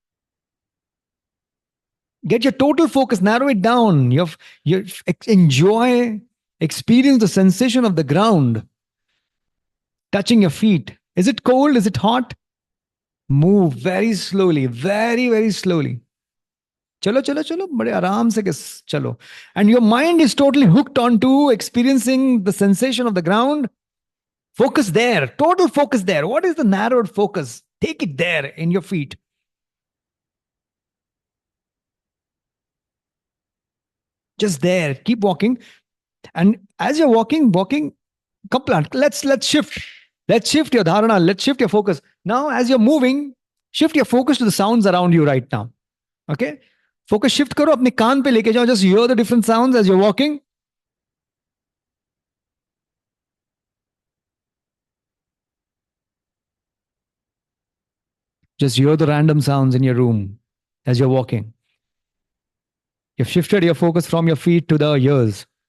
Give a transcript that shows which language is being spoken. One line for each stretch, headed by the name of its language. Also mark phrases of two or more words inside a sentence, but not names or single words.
English: Get your total focus, narrow it down. Enjoy, experience the sensation of the ground touching your feet. Is it cold? Is it hot? Move very slowly, very, very slowly.
Hindi: चलो, चलो, चलो, बड़े आराम से चलो.
English: And your mind is totally hooked onto experiencing the sensation of the ground. Focus there, total focus there. What is the narrowed focus? Take it there in your feet. Just there. Keep walking. And as you're walking, Kaplan, let's shift. Let's shift your dharana. Let's shift your focus. Now, as you're moving, shift your focus to the sounds around you right now. Okay? Focus shift
Hindi: करो अपने कान पे लेके जाओ.
English: Just hear the different sounds as you're walking. Just hear the random sounds in your room as you're walking. You've shifted your focus from your feet to the ears.